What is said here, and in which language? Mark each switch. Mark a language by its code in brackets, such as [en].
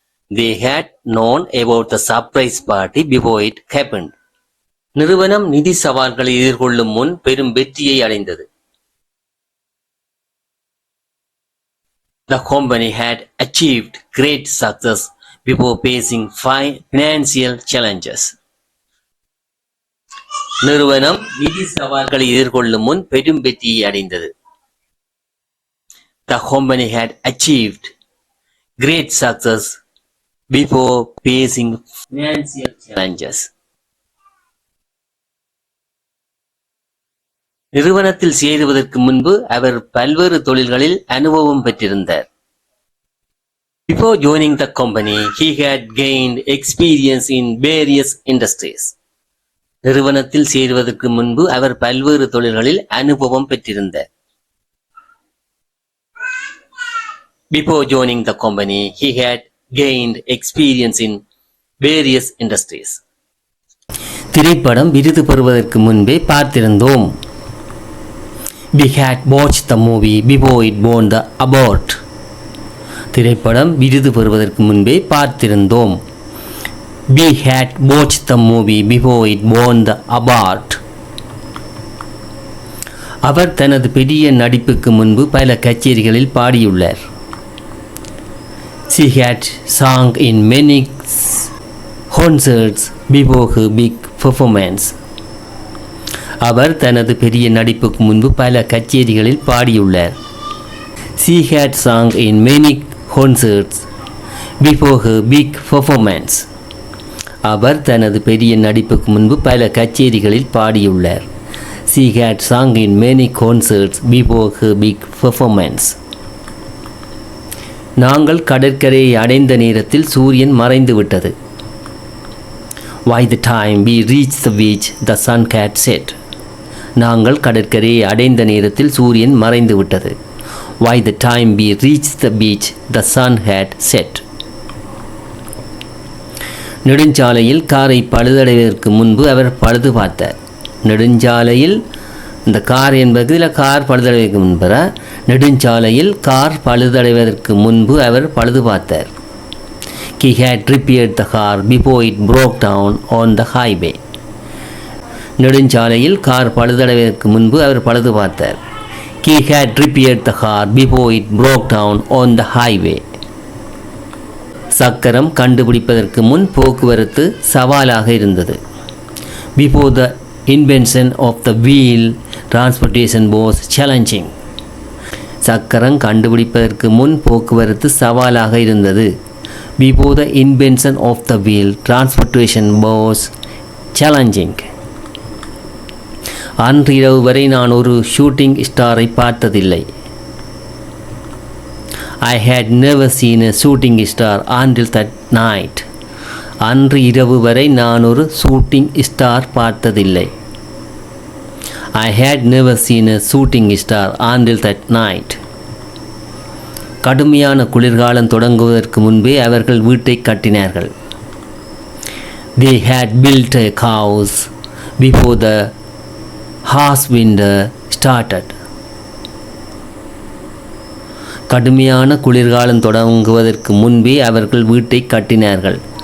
[en] They had known about the surprise party before it happened. [ta] நிறுவனம் நிதி சவால்களை எதிர்கொள்ளும் முன் பெரும் வெற்றியை அடைந்தது. [en] The company had achieved great success before facing financial challenges. [ta] நிறுவனம் நிதி சவால்களை எதிர்கொள்ளும் முன் பெரும் வெற்றியை அடைந்தது. [en] The company had achieved great success before facing financial challenges. [ta] நிறுவனத்தில் சேருவதற்கு முன்பு அவர் பல்வேறு தொழில்களில் அனுபவம் பெற்றிருந்தார். [en] Before joining the company, he had gained experience in various industries. [ta] நிறுவனத்தில் சேருவதற்கு முன்பு அவர் பல்வேறு தொழில்களில் அனுபவம் பெற்றிருந்தார். [en] Before joining the company, he had gained experience in various industries. [ta] திரைப்படம் விருது பெறுவதற்கு முன்பே பார்த்திருந்தோம். [en] We had watched the movie before it won the award. [ta] திரைப்படம் விருது பெறுவதற்கு முன்பே பார்த்திருந்தோம். [en] We had watched the movie before it won the award. [ta] அவர் தனது பெரிய நடிப்புக்கு முன்பு பல கச்சேரிகளில் பாடியுள்ளார். [en] She had sung in many concerts before her big performance. [ta] அவர் தனது பெரிய நடிப்புக்கு முன்பு பல கச்சேரிகளில் பாடியுள்ளார். [en] She had sung in many concerts before her big performance. [ta] அவர் தனது பெரிய நடிப்புக்கு முன்பு பல கச்சேரிகளில் பாடியுள்ளார். [en] She had sung in many concerts before her big performance. [ta] நாங்கள் கடற்கரையை அடைந்த நேரத்தில் சூரியன் மறைந்து விட்டது. [en] By the time we reached the beach, the sun had set. [ta] நாங்கள் கடற்கரையை அடைந்த நேரத்தில் சூரியன் மறைந்து விட்டது. [en] By the time we reached the beach, the sun had set. [ta] நெடுஞ்சாலையில் காரை பழுதடைவதற்கு முன்பு அவர் பழுது பார்த்தார். நெடுஞ்சாலையில் இந்த கார் என்பது இல்லை, கார் பழுதடைவதற்கு முன்பு நெடுஞ்சாலையில் கார் பழுதடைவதற்கு முன்பு அவர் பழுது பார்த்தார். [en] He had repaired the car before it broke down on the highway. [ta] நெடுஞ்சாலையில் கார் பழுதடைவதற்கு முன்பு அவர் பழுது பார்த்தார். [en] He had repaired the car before it broke down on the highway. [ta] சக்கரம் கண்டுபிடிப்பதற்கு முன் போக்குவரத்து சவாலாக இருந்தது. [en] Before the invention of the wheel, transportation was challenging. [ta] சக்கரம் கண்டுபிடிப்பதற்கு முன் போக்குவரத்து சவாலாக இருந்தது. [en] Before the invention of the wheel, transportation was challenging. [ta] அன்று இரவு வரை நான் ஒரு ஷூட்டிங் ஸ்டாரை பார்த்ததில்லை. [en] I had never seen a shooting star until that night. [ta] அன்று இரவு வரை நான் ஒரு ஷூட்டிங் ஸ்டார் பார்த்ததில்லை. [en] I had never seen a shooting star until that night. [ta] கடுமையான குளிர்காலம் தொடங்குவதற்கு முன்பே அவர்கள் வீட்டை கட்டினார்கள். [en] They had built a house before the harsh winter started. [ta] கடுமையான குளிர்காலம் தொடங்குவதற்கு முன்பே அவர்கள் வீட்டை கட்டினார்கள்.